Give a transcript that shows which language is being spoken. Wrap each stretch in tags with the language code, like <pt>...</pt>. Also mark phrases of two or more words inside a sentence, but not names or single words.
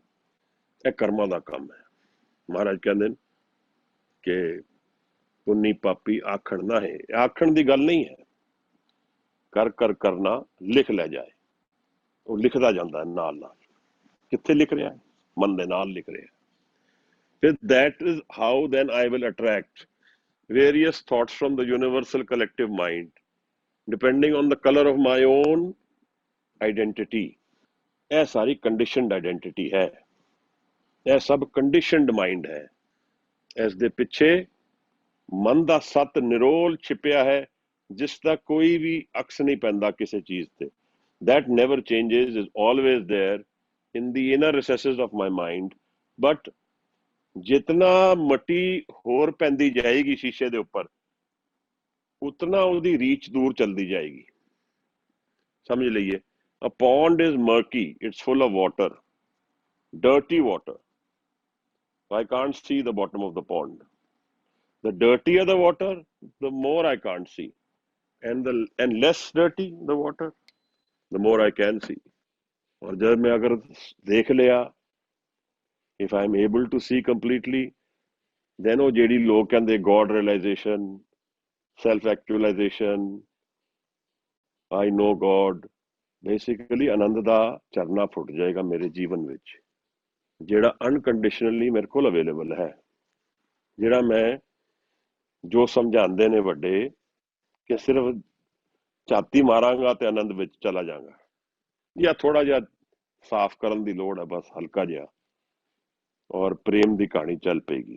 <pa>ਇਹ ਕਰਮਾਂ ਦਾ ਕੰਮ ਹੈ। ਮਹਾਰਾਜ ਕਹਿੰਦੇ ਨੇ ਕਿ ਪੁੰਨੀ ਪਾਪੀ ਆਖਣ ਨਾ ਹੈ। ਆਖਣ ਦੀ ਗੱਲ ਨਹੀਂ ਹੈ, ਕਰ ਕਰ ਕਰਨਾ ਲਿਖ ਲੈ ਜਾਏ। ਉਹ ਲਿਖਦਾ ਜਾਂਦਾ ਨਾਲ ਨਾਲ। ਕਿੱਥੇ ਲਿਖ ਰਿਹਾ? ਮਨ ਦੇ ਨਾਲ ਲਿਖ ਰਿਹਾ।</pa> <en>ਫਿਰ that is how then I will attract various thoughts from the universal collective mind, depending on the color of my own identity।</en> <pa>ਇਹ ਸਾਰੀ</pa> <en>conditioned identity</en> <pa>ਹੈ, ਇਹ ਸਭ</pa> <en>conditioned mind</en> <pa>ਹੈ। ਇਸ ਦੇ ਪਿੱਛੇ ਮਨ ਦਾ ਸੱਤ ਨਿਰੋਲ ਛਿਪਿਆ ਹੈ, ਜਿਸ ਦਾ ਕੋਈ ਵੀ ਅਕਸ ਨਹੀਂ ਪੈਂਦਾ ਕਿਸੇ ਚੀਜ਼ ਤੇ।</pa> <en>that never changes, is always there in the inner recesses of my mind।</en> <pa>but ਜਿਤਨਾ ਮੱਟੀ ਹੋਰ ਪੈਂਦੀ ਜਾਏਗੀ ਸ਼ੀਸ਼ੇ ਦੇ ਉੱਪਰ, ਉਤਨਾ ਉਹਦੀ ਰੀਚ ਦੂਰ ਚਲਦੀ ਜਾਏਗੀ। ਸਮਝ ਲਈਏ,</pa> <en>a pond is murky, it's full of water, dirty water, I can't see the bottom of the pond। the dirtier the water, the more I can't see, and less dirty the water, the more I can see।</en> <hi>और जब मैं अगर देख लिया,</hi> <en>if I am able to see completely, then</en> <pa>ਉਹ ਜਿਹੜੀ ਲੋਕ ਕਹਿੰਦੇ</pa> <en>God realization, self actualization, I know God, basically</en> <pa>ਆਨੰਦ ਦਾ ਝਰਨਾ ਫੁੱਟ ਜਾਏਗਾ ਮੇਰੇ ਜੀਵਨ ਵਿੱਚ, ਜਿਹੜਾ ਅਨਕੰਡੀਸ਼ਨਲੀ ਮੇਰੇ ਕੋਲ ਅਵੇਲੇਬਲ ਹੈ। ਜਿਹੜਾ ਮੈਂ ਜੋ ਸਮਝਾਉਂਦੇ ਨੇ ਵੱਡੇ ਕਿ ਸਿਰਫ ਝਾਤੀ ਮਾਰਾਂਗਾ ਤੇ ਆਨੰਦ ਵਿੱਚ ਚਲਾ ਜਾਵਾਂਗਾ, ਜਾਂ ਥੋੜਾ ਜਿਹਾ ਸਾਫ਼ ਕਰਨ ਦੀ ਲੋੜ ਹੈ, ਬਸ ਹਲਕਾ ਜਿਹਾ, ਔਰ ਪ੍ਰੇਮ ਦੀ ਕਹਾਣੀ ਚੱਲ ਪਏਗੀ।</pa>